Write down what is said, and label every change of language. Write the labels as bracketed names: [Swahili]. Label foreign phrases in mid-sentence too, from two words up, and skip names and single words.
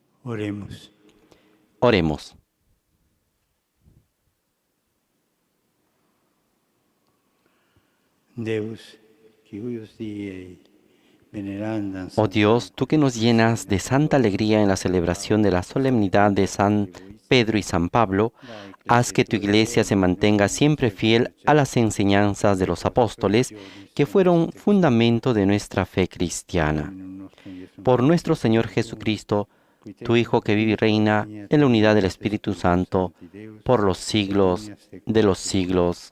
[Spanish] Oremos. Oremos. [Latin] Deus, qui huius Diei venerandam [Spanish] Oh Dios, tú que nos llenas de santa alegría en la celebración de la solemnidad de San Pedro y San Pablo, haz que tu iglesia se mantenga siempre fiel a las enseñanzas de los apóstoles, que fueron fundamento de nuestra fe cristiana. Por nuestro Señor Jesucristo, tu Hijo que vive y reina en la unidad del Espíritu Santo, por los siglos de los siglos.